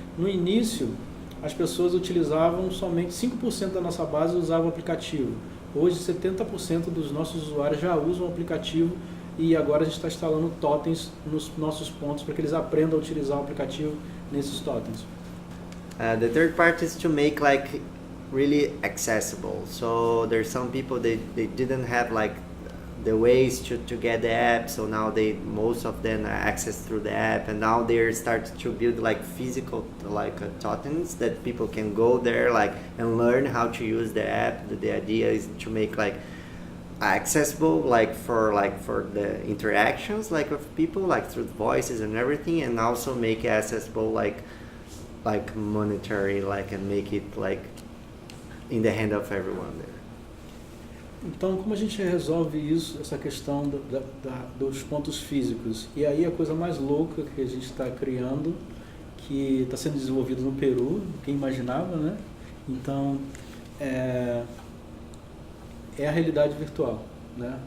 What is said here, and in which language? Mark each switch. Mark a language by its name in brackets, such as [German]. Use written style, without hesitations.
[Portuguese] No início, as pessoas utilizavam somente 5% da nossa base usava o aplicativo. Hoje, 70% dos nossos usuários já usam o aplicativo e agora a gente está instalando totens nos nossos pontos para que eles aprendam a utilizar o aplicativo nesses totens. [English] The third part is to make like really accessible. So there's some people they didn't have like the ways to get the app, so now most of them are accessed through the app, and now they're starting to build like physical like tokens that people can go there like and learn how to use the app. The idea is to make like accessible like for the interactions like with people like through voices and everything, and also make it accessible like monetary like and make it like in the hand of everyone there. [Portuguese] Então, como a gente resolve isso, essa questão dos pontos físicos? E aí a coisa mais louca que a gente está criando, que está sendo desenvolvido no Peru, quem imaginava, né? Então, é a realidade virtual, né?